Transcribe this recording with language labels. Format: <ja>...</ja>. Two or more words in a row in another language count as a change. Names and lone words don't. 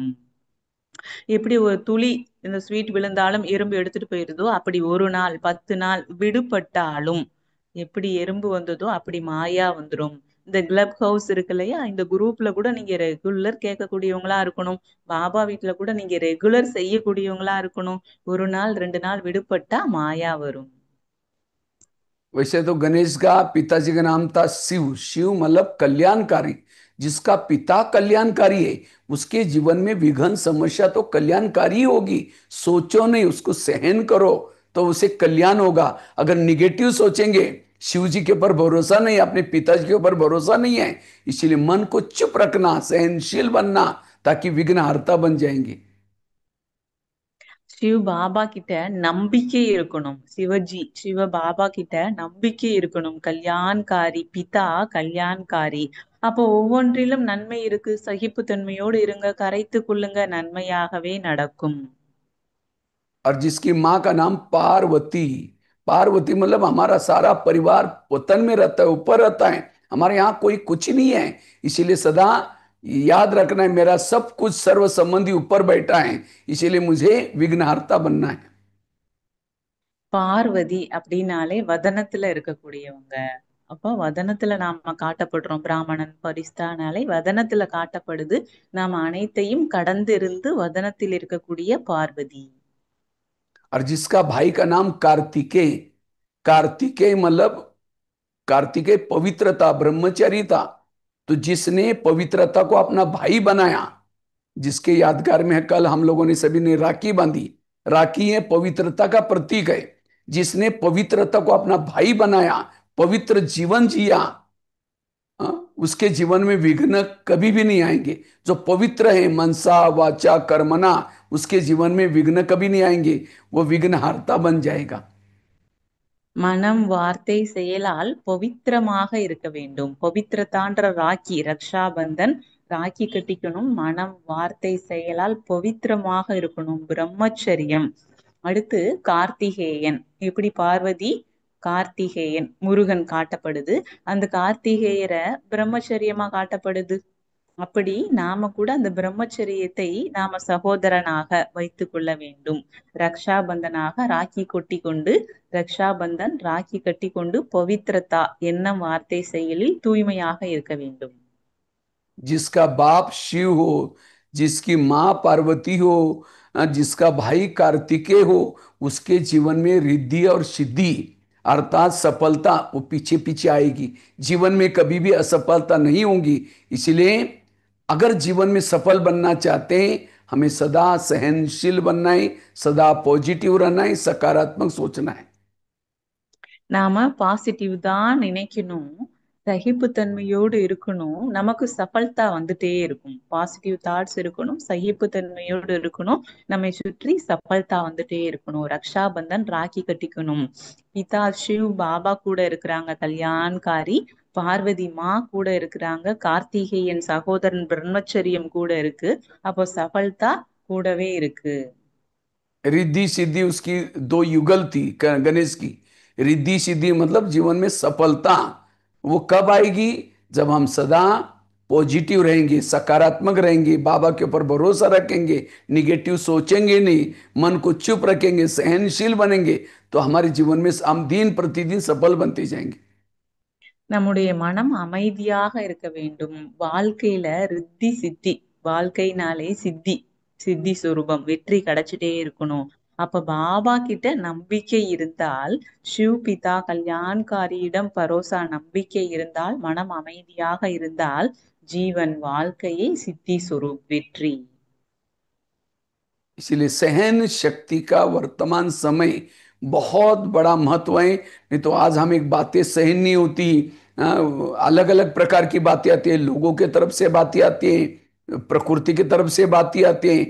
<ta>எப்படி ஒரு துளி இந்த ஸ்வீட் விழுந்தாலும் எறும்பு எடுத்துட்டு போயிருதோ, அப்படி ஒரு நாள் 10 நாள் விடுபட்டாலும் எப்படி எறும்பு வந்ததோ அப்படி மாயா வந்துடும். இந்த கிளப் ஹவுஸ் இருக்கு இல்லையா, இந்த குரூப்ல கூட நீங்க ரெகுலர் கேட்கக்கூடியவங்களா இருக்கணும். பாபா வீட்டுல கூட நீங்க ரெகுலர் செய்யக்கூடியவங்களா இருக்கணும். ஒரு நாள் 2 நாள் விடுபட்டா மாயா வரும்.</ta> <hi>वैसे तो गणेश का पिताजी का नाम था शिव। शिव मतलब कल्याणकारी। जिसका पिता कल्याणकारी है, उसके जीवन में विघ्न समस्या तो कल्याणकारी होगी। सोचो नहीं, उसको सहन करो, तो उसे कल्याण होगा। अगर निगेटिव सोचेंगे, शिव जी के ऊपर भरोसा नहीं, अपने पिताजी के ऊपर भरोसा नहीं है, इसीलिए मन को चुप रखना, सहनशील बनना, ताकि विघ्नहर्ता बन जाएंगे।</hi> <ta>சிவ பாபா கிட்ட நம்பிக்கை இருக்கணும். சிவ பாபா கிட்ட நம்பிக்கை இருக்கணும்.</ta> <hi>कल्याणकारी पिता कल्याणकारी.</hi> <ta>அப்போ ஒவ்வொன்றிலும் நன்மை இருக்கு. சகிப்புத்தன்மையோடு இருங்க, கரைத்து கொள்ளுங்க, நன்மையாகவே நடக்கும்.</ta> <hi>और जिसकी माँ का नाम पार्वती। पार्वती मतलब हमारा सारा परिवार वतन में रहता है, ऊपर रहता है, हमारे यहाँ कोई कुछ नहीं है। इसीलिए सदा याद रखना है, मेरा सब कुछ सर्व संबंधी ऊपर बैठा है, इसीलिए मुझे विघ्नहर्ता बनना है।</hi> <ta>பார்வதி அப்படின்னாலே வதனத்துல இருக்கக்கூடியவங்க. அப்போ வதனத்துல நாம காட்டப்படுறோம். பிராமணன் பரிஸ்தானாலே வதனத்துல காட்டப்படுது. நாம அனைத்தையும் கடந்திருந்து வதனத்தில் இருக்கக்கூடிய பார்வதி.</ta> <hi>और जिसका भाई का नाम कार्तिकेय, कार्तिकेय मतलब कार्तिकेय पवित्रता, ब्रह्मचारी था। तो जिसने पवित्रता को अपना भाई बनाया, जिसके यादगार में है कल हम लोगों ने सभी ने राखी बांधी। राखी है पवित्रता का प्रतीक है। जिसने पवित्रता को अपना भाई बनाया, पवित्र जीवन जिया, उसके जीवन में विघ्न कभी भी नहीं आएंगे। जो पवित्र है</hi> <sa>मनसा वाचा कर्मणा,</sa> <hi>उसके जीवन में विघ्न कभी नहीं आएंगे। वो विघ्नहर्ता बन जाएगा।</hi> <ta>மனம் வார்த்தை செயலால் பவித்திரமாக இருக்க வேண்டும். பவித்திரதான்ற ராக்கி, ரக்ஷாபந்தன் ராக்கி கட்டிக்கணும். மனம் வார்த்தை செயலால் பவித்திரமாக இருக்கணும், பிரம்மச்சரியம். அடுத்து கார்த்திகேயன். இப்படி பார்வதி கார்த்திகேயன் முருகன் காட்டப்படுது. அந்த கார்த்திகேயரை பிரம்மச்சரியமா காட்டப்படுது. அப்படி நாம கூட அந்த பிரம்மச்சரியத்தை நாம சகோதரனாக வைத்துக் கொள்ள வேண்டும். ரக்ஷாபந்தனாக ராக்கி கொட்டி கொண்டு, ரக்ஷாபந்தன் ராக்கி கட்டி கொண்டு பவித்ரதா எண்ணம் வார்த்தை செயலில் தூய்மையாக இருக்க வேண்டும்.</ta> <hi>जिसका बाप शिव हो, जिसकी माँ पार्वती हो, जिसका भाई कार्तिकेय हो, उसके जीवन में रिद्धि और सिद्धि अर्थात सफलता वो पीछे पीछे आएगी। जीवन में कभी भी असफलता नहीं होगी। इसलिए अगर जीवन में सफल बनना चाहते हैं, हमें सदा सहनशील बनना है, सदा पॉजिटिव रहना है, सकारात्मक सोचना है।</hi> <ta>நாம பாசிட்டிவ் தான் நினைக்கணும், சகிப்புத்தன்மையோடு இருக்கணும். நமக்கு சஃபல்தா வந்துட்டே இருக்கும்.</ta> <en>positive thoughts</en> <ta>இருக்கணும், சகிப்புத்தன்மையோடு இருக்கணும். நம்மை சுற்றி சஃபல்தா வந்துட்டே இருக்கணும். ரக்ஷாபந்தன் ராக்கி கட்டிக்கணும். பிதா சிவ் பாபா கூட இருக்கிறாங்க, கல்யாண்காரி பார்வதி மா கூட இருக்கிறாங்க, கார்த்திகேயன் சகோதரன் பிரம்மச்சரியம் கூட இருக்கு. அப்போ சஃபல்தா கூடவே இருக்கு.</ta> <hi>रिद्धि सिद्धि उसकी दो युगल थी गणेश की। रिद्धि सिद्धि मतलब जीवन में सफलता। वो कब आएगी? जब हम सदा पॉजिटिव रहेंगे, सकारात्मक रहेंगे, बाबा के ऊपर भरोसा रखेंगे, निगेटिव सोचेंगे नहीं, मन को चुप रखेंगे, सहनशील बनेंगे, तो हमारे जीवन में हम दिन प्रतिदिन सफल बनते जाएंगे।</hi> <ta>நம்முடைய மனம் அமைதியாக இருக்க வேண்டும். வாழ்க்கையில ரித்தி சித்தி, வாழ்க்கைனாலே சித்தி, சித்தி சுரூபம், வெற்றி கிடைச்சிட்டே இருக்கணும். அப்ப பாபா கிட்ட நம்பிக்கை இருந்தால், சிவ் பிதா கல்யாண்காரியிடம் பரோசா நம்பிக்கை இருந்தால், மனம் அமைதியாக இருந்தால், ஜீவன் வாழ்க்கையை</ta> <hi>सिद्धि स्वरूप</hi> <ta>வெற்றி.</ta> <hi>इसलिए सहन शक्ति का वर्तमान समय बहुत बड़ा महत्व है। नहीं तो आज हम एक बातें सहन नहीं होती, अलग अलग प्रकार की बातें आती है, लोगों के तरफ से बातें आती हैं, प्रकृति की तरफ से बातें आती हैं।</hi>